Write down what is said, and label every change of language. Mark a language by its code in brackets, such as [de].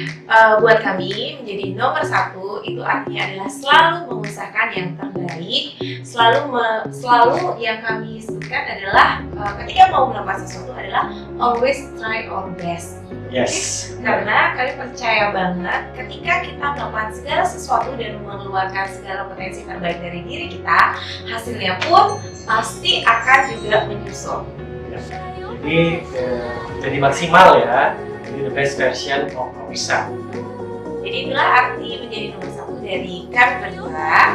[id] Buat kami menjadi nomor satu itu artinya adalah selalu mengusahakan yang terbaik, selalu yang kami sebutkan adalah ketika mau melakukan sesuatu adalah [en] always try our best. Yes. [id] Karena kami percaya banget ketika kita melakukan segala sesuatu dan mengeluarkan segala potensi terbaik dari diri kita, hasilnya pun pasti akan juga menyusul. Ya. Jadi jadi maksimal ya. [en] Jadi the best version of ourselves. [id] Jadi itulah arti menjadi nomor satu dari kami berdua.